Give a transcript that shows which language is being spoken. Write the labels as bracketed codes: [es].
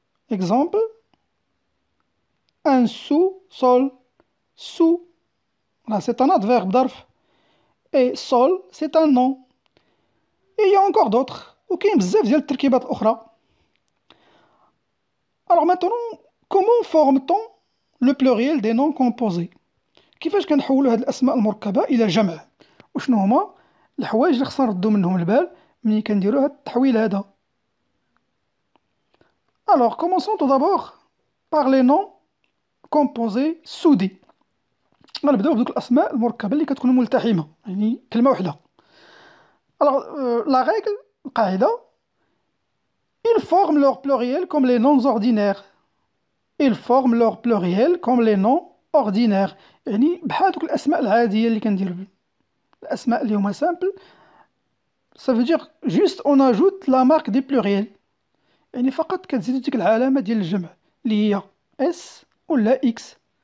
[fr] Exemple: un sous-sol. sous là c'est un adverbe ظرف et sol c'est un nom. et il y a encore d'autres [ar] وكاين بزاف ديال التركيبات الأخرى. [fr] Alors maintenant comment forme-t-on le pluriel des noms composés؟ [ar] كيفاش كنحولوا هاد الأسماء المركبة إلى جمع وشنو هما الحوايج اللي خصنا نردو منهم البال ملي كنديرو هاد التحويل هذا؟ [fr] Alors, commençons tout d'abord par les noms composés soudés. [ar] غنبداو بدوك الأسماء المركبة اللي كتكون ملتحمة، يعني كلمة واحدة. [fr] Alors, la règle, القاعدة, ils forment leur pluriel comme les noms ordinaires. Ils forment leur pluriel comme les noms ordinaires. [ar] يعني بحال دوك الأسماء العادية اللي كنديرو. الأسماء اللي هما simple. [fr] Ça veut dire juste on ajoute la marque des pluriels. [ar] يعني فقط كتزيد ديك العلامة ديال الجمع اللي هي S ولا X.